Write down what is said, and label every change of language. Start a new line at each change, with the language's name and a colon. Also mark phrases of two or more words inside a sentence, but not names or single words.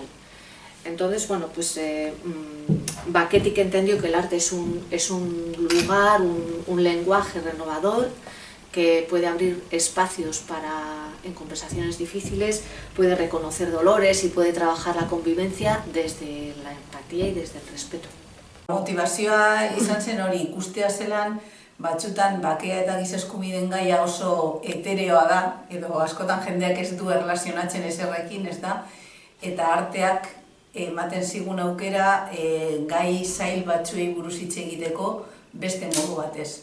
Spanish: Entonces, Baketik entendió que el arte es un lugar, un lenguaje renovador, que puede abrir espacios en conversaciones difíciles, puede reconocer dolores y puede trabajar la convivencia desde la empatía y desde el respeto.
Basque: Motivazioa izan zen hori ikustea zelan, batzutan bakea eta giza eskubideen gaia oso etereoa da, edo askotan jendeak ez du erlazionatzen ezerrekin, ez da, eta arteak ematen zigun aukera gai zail batzuei buruz hitz egiteko beste modu batez.